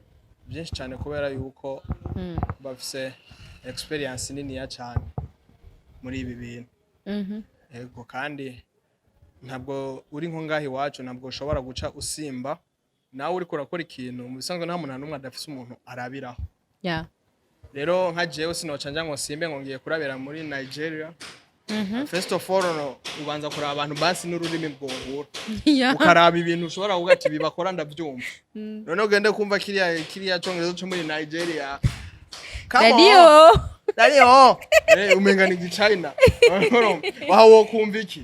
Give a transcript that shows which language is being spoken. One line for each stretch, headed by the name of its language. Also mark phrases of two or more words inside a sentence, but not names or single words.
Rundi: byinshi cyane kubera yuko bafise experience nini ya cyane muri ibi bintu. Yego kandi ntabwo uri nko ngahi wacu ntabwo ushobora guca usimba nawe uri kurakora ikintu mu bisanzwe nta muntu n'umwe adafise umuntu arabiraho. Yeah. Rero nka jewe sinocanja ngo simbe ngo ngiye kurabira muri Nigeria.
English: First of all
Rundi: no ubanza kuraba abantu basi n'ururimi rwohura. Ukaraba ibintu ushobora kuvuga ati bibakora ndavyumva. None ugende kumva kiriya congezo cyo muri Nigeria. Radio. Umenga ni China. Waho kumva iki?